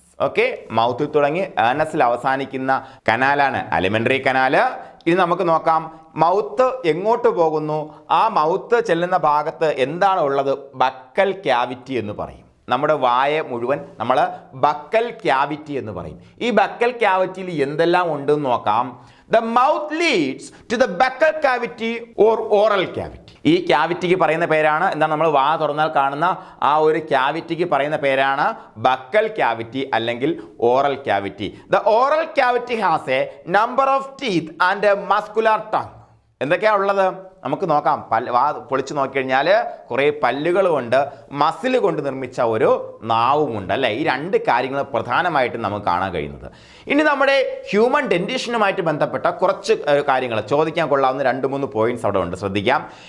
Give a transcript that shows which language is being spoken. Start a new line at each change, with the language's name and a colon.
Malayalam: Okay, മൗത്തിൽ തുടങ്ങി ആനസിൽ അവസാനിക്കുന്ന കനാലാണ് alimentary canal. ഇനി നമുക്ക് നോക്കാം മൗത്ത് എങ്ങോട്ട് പോകുന്നു. ആ മൗത്ത് ചെല്ലുന്ന ഭാഗത്ത് എന്താണ് ഉള്ളത്? ബക്കൽ ക്യാവിറ്റി എന്ന് പറയും. നമ്മുടെ വായ മുഴുവൻ നമ്മൾ ബക്കൽ ക്യാവിറ്റി എന്ന് പറയും. ഈ ബക്കൽ ക്യാവിറ്റിയിൽ എന്തെല്ലാം ഉണ്ടെന്ന് നോക്കാം.
English: The mouth leads to the buccal cavity or oral cavity.
Malayalam: ഈ ക്യാവിറ്റിക്ക് പറയുന്ന പേരാണ് എന്താണ്? നമ്മൾ വാ തുറന്നാൽ കാണുന്ന ആ ഒരു ക്യാവിറ്റിക്ക് പറയുന്ന പേരാണ് ബക്കൽ ക്യാവിറ്റി അല്ലെങ്കിൽ oral cavity.
English: The oral cavity has a number of teeth and a muscular tongue.
Malayalam: എന്തൊക്കെയാണ് ഉള്ളത് നമുക്ക് നോക്കാം. വാ പൊളിച്ചു നോക്കിക്കഴിഞ്ഞാൽ കുറേ പല്ലുകളുമുണ്ട്, മസിൽ കൊണ്ട് നിർമ്മിച്ച ഒരു നാവുമുണ്ട് അല്ലേ. ഈ രണ്ട് കാര്യങ്ങൾ പ്രധാനമായിട്ടും നമുക്ക് കാണാൻ കഴിയുന്നത്. ഇനി നമ്മുടെ ഹ്യൂമൻ ഡെന്റിഷനുമായിട്ട് ബന്ധപ്പെട്ട കുറച്ച് കാര്യങ്ങൾ ചോദിക്കാൻ കൊള്ളാവുന്ന 2-3 പോയിന്റ്സ് അവിടെ ഉണ്ട്, ശ്രദ്ധിക്കാം.